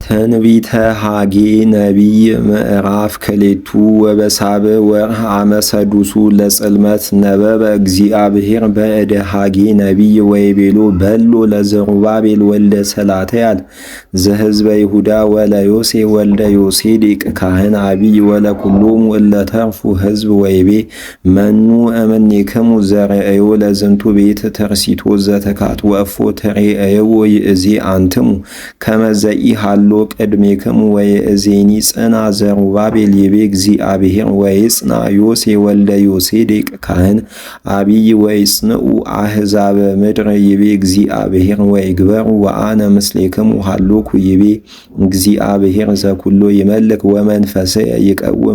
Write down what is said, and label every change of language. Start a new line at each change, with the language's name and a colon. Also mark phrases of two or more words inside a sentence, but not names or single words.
Geez: ትንቢተ ሐጌ ነቢይ ምዕራፍ ክሌቱ ወበሳብዕ ወርኅ አመ ሰዱሱ ለጽልመት ነበበ እግዚአብሔር በእደ ሐጌ ነቢይ ወይቤሎ በሎ ለዘሩባቤል ወልደ ሰላትያል ዘሕዝበ ይሁዳ ወለዮሴ ወልደ ዮሴዴቅ ካህን አቢይ ወለኩሎሙ እለ ተርፉ ሕዝብ ወይቤ መኑ እምኔክሙ ዘርእዮ ለዝንቱ ቤት ተርሲቶ ዘተካት ወእፎ ትሬእይዎ ይእዜ አንትሙ ከመ ዘኢሃሎ ቅድሜክሙ ወይእዜኒ ጽና ዘሩባቤል ይቤ እግዚአብሔር ወይጽና ዮሴ ወልደ ዮሴዴቅ ካህን አቢይ ወይጽንዑ አሕዛበ ምድር ይቤ እግዚአብሔር ወይግበሩ ወአነ ምስሌክሙ ሃሎኩ ይቤ እግዚአብሔር ዘኩሎ ይመልክ ወመንፈስየ ይቀውም